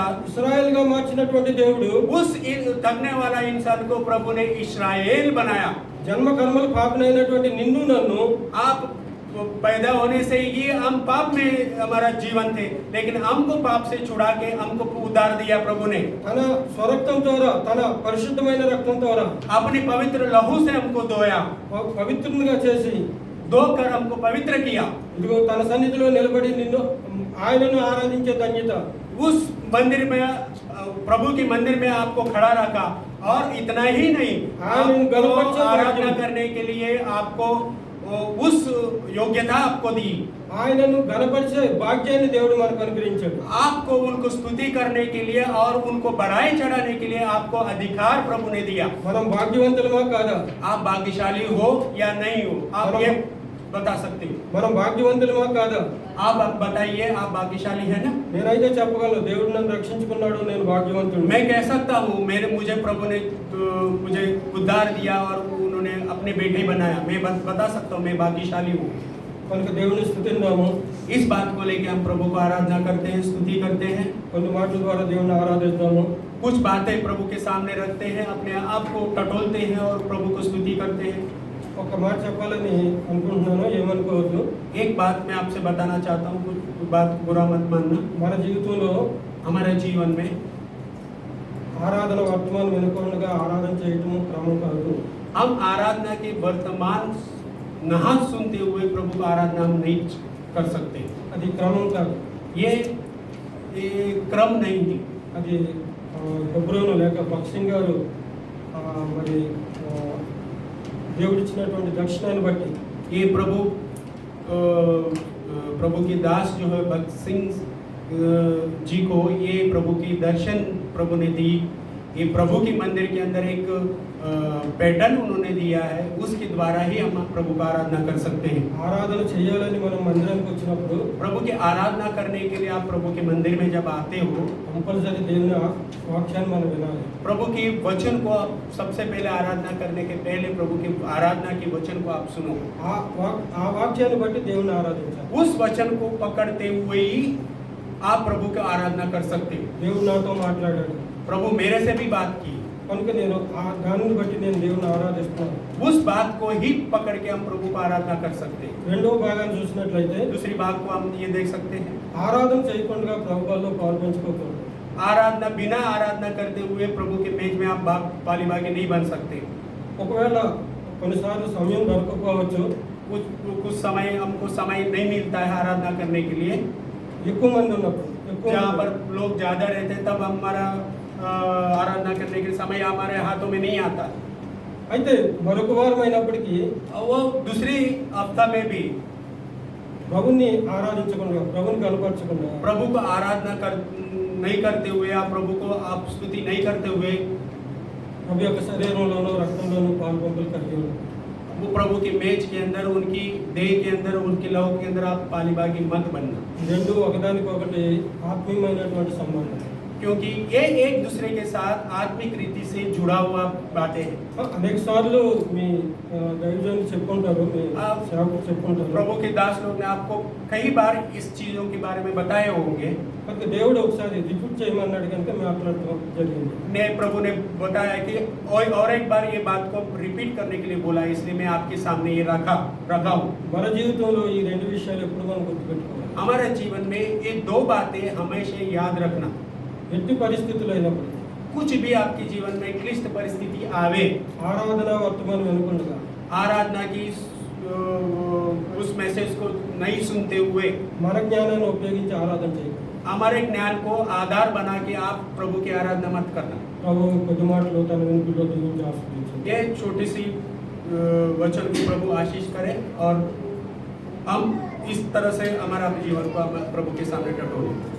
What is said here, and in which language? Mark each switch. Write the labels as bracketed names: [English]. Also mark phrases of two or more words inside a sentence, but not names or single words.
[Telugu] ఇశ్రాయేల్ గా మార్చినటువంటి దేవుడు [Hindi] उस ठगने वाला इंसान को प्रभु ने इस्राएल बनाया। [Telugu] జన్మ కర్మలు పాపనైనటువంటి నిన్ను నన్ను [Hindi] आप पैदा होने से ही हम पाप में हमारा जीवन थे, लेकिन हमको पाप से छुड़ा के हमको उद्धार दिया प्रभु ने। [Telugu] తన స్వరక్తం ద్వారా, తన పరిశుద్ధమైన రక్తం ద్వారా [Hindi] अपनी पवित्र लहू से हमको धोया, [Telugu] పవిత్రునిగా చేసి [Hindi] धोकर हमको पवित्र किया। [Telugu] ఇదిగో తన సన్నిధిలో నిలబడి నిన్ను ఆయనను ఆరాధించే ధన్యత. [Hindi] उस मंदिर में प्रभु के मंदिर में आपको खड़ा रखा, और इतना ही नहीं, आपको आराधना करने के लिए आपको उस योग्यता आपको दी। [Telugu] ఆయనను గణపరిచే భాగ్యాన్ని దేవుడు మనకు అనుగ్రహించాడు. [Hindi] आपको उनको स्तुति करने के लिए और उनको बढ़ाई चढ़ाने के लिए आपको अधिकार प्रभु ने दिया। [Telugu] మనం భాగ్యవంతులమా కాదా? [Hindi] आप भाग्यशाली हो या नहीं हो, आप ये बता सकते हो। [Telugu] మనం భాగ్యవంతులమా కాదా? [Hindi] आप बताइए, आप भाग्यशाली है ना? [Telugu] నేనైతే చెప్పగలను, దేవుడు నన్ను రక్షించుకున్నాడు, నేను భాగ్యవంతుడు. [Hindi] मैं कह सकता हूँ, मुझे प्रभु ने मुझे उद्धार दिया और उन्होंने अपने बेटे बनाया। मैं बता सकता हूँ मैं भाग्यशाली हूँ। [Telugu] కనుక దేవుని స్తుతిద్దాము. [Hindi] इस बात को लेकर हम प्रभु को आराधना करते हैं, स्तुति करते हैं। [Telugu] కొన్ని మాటల ద్వారా దేవుని ఆరాధిద్దాము. [Hindi] कुछ बातें प्रभु के सामने रखते हैं, अपने आप को टटोलते हैं और प्रभु को स्तुति करते हैं। [Telugu] ఒక మాట చెప్పాలని అనుకుంటున్నాను, ఏమనుకోవద్దు. [Hindi] एक बात मैं आपसे बताना चाहता हूँ, कुछ बात बुरा मत मानना। [Telugu] మన జీవితంలో [Hindi] हमारे जीवन में [Telugu] ఆరాధన వర్తమానం వినకుండా ఆరాధన చేయటం క్రమం కాదు. [Hindi] हम आराधना के वर्तमान नहा सुनते हुए प्रभु का आराधना हम नहीं कर सकते। [Telugu] అది క్రమం కాదు. [Hindi] ये क्रम नहीं है। [Telugu] అది హెబ్రోను లేక భక్సింగ్ గారు మరి దేవుడిచ్చినటువంటి దర్శనాన్ని బట్టి [Hindi] ये प्रभु की दास जो है भक्त सिंह जी को ये प्रभु की दर्शन प्रभु ने दी। ये प्रभु की मंदिर के अंदर एक पैटर्न उन्होंने दिया है, उसके द्वारा ही हम प्रभु का आराधना कर सकते हैं। [Telugu] ఆరాధన చేయాలని మనం మందిరానికి వచ్చినప్పుడు [Hindi] प्रभु की आराधना करने के लिए आप प्रभु के मंदिर में जब आते हो, [Telugu] కంపల్సరీ దేవుని వాక్యాన్ని మనం వినాలి. [Hindi] प्रभु की वचन को आप सबसे पहले आराधना करने के पहले प्रभु की आराधना के वचन को आप सुनो। [Telugu] ఆ వాక్యాన్ని బట్టి దేవుని ఆరాధించాలి. [Hindi] उस वचन को पकड़ते हुए ही आप प्रभु की आराधना कर सकते हो। [Telugu] దేవుడు నాతో మాట్లాడాడు, [Hindi] प्रभु मेरे से भी बात की, [Telugu] కనుక నేను దానిని బట్టి నేను దేవుని ఆరాధిస్తున్నాను. [Hindi] उस बात को ही पकड़ के हम प्रभु को आराधना कर सकते हैं। [Telugu] రెండవ భాగాన్ని చూసినట్లయితే [Hindi] दूसरी बात को हम ये देख सकते हैं, [Telugu] ఆరాధన చేయకుండా ప్రభువులో పాల్పంచుకోకూడదు. [Hindi] आराधना बिना आराधना करते हुए प्रभु के मेज में आप पालीबागी नहीं बन सकते। [Telugu] ఒకవేళ కొన్నిసార్లు సమయం దొరకకపోవచ్చు, [Hindi] कुछ समय हमको समय नहीं मिलता है आराधना करने के लिए, [Telugu] ఎక్కువ మంది ఉన్నప్పుడు [Hindi] जहाँ पर लोग ज्यादा रहते हैं तब हमारा आराधना करने के समय हमारे हाथों में नहीं आता। [Telugu] అయితే మరొక వారం అయినప్పటికీ [Hindi] वो दूसरी हफ्ता में भी [Telugu] ప్రభుని ఆరాధించకుండా, ప్రభుని కనపరచకుండా [Hindi] प्रभु को आराधना नहीं करते हुए, आप प्रभु को आप स्तुति नहीं करते हुए [Telugu] ప్రభు యొక్క శరీరంలోనూ రక్తంలోనూ పాల్పంపులు కలిగి ఉన్నారు. [Hindi] वो प्रभु की मेज के अंदर, उनकी देह के अंदर, उनके लहू के अंदर आप पालीबागी मत बनना, [Telugu] రెండు ఒకదానికొకటి ఆత్మీయమైనటువంటి సంబంధం. [Hindi] क्योंकि ये एक दूसरे के साथ आत्मिक रीति से जुड़ा हुआ बातें हैं. [Telugu] అనేక సార్లు మీ దైవజనులు చెప్పుకుంటారు, మీ [Hindi] आप [Telugu] సేవకులు చెప్పుకుంటారు. [Hindi] प्रभु के दास लोग ने आपको कई बार इस चीजों के बारे में बताए होंगे. [Telugu] కనుక దేవుడు ఒకసారి రిపీట్ చేయమన్నాడు కనుక మాట్లాడటం జరిగింది. [Hindi] ने प्रभु ने बताया कि और एक बार ये बात को रिपीट करने के लिए बोला, इसलिए मैं आपके सामने ये रखा हूँ. [Telugu] మన జీవితంలో ఈ రెండు విషయాలు ఎప్పుడు మనం గుర్తుపెట్టుకోవాలి. [Hindi] हमारे जीवन में ये दो बातें हमेशा याद रखना. [Telugu] ఎట్టి పరిస్థితులు అయినప్పుడు [Hindi] कुछ भी आपके जीवन में क्लिष्ट परिस्थिति आवे, [Telugu] ఆరాధన వర్తమానం వినకుండా [Hindi] आराधना की उस मैसेज को नहीं सुनते हुए [Telugu] మన జ్ఞానాన్ని ఉపయోగించి ఆరాధన చేయాలి. [Hindi] हमारे ज्ञान को आधार बना के आप प्रभु की आराधना मत करना. [Telugu] ప్రభు కొద్ది మాటలు తన వెనుకలో దీవించి ఆశీర్వదించండి. [Hindi] ये छोटी सी वचन को प्रभु आशीष करे और हम इस तरह से हमारा जीवन को हम प्रभु के सामने टटोले.